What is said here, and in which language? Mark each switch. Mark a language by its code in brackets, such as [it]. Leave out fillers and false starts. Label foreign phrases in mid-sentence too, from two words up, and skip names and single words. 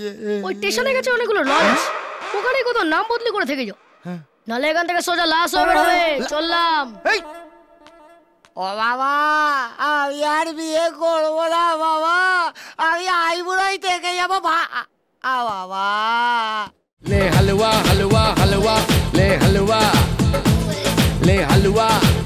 [bn] ওই স্টেশনে গেছে অনেকগুলো লঞ্চ, ওখানে কোথাও নাম বদলি করে থেকে যাও, নালে এখান থেকে সোজা লাশ হয়ে বেরোবে। চললাম। ও বাবা, আমি আর বিয়ে করবো না বাবা। আমি আইবুড়াই থেকে যাবো। বাবা [hi] ले हलवा हलवा हलवा ले हलवा ले हलवा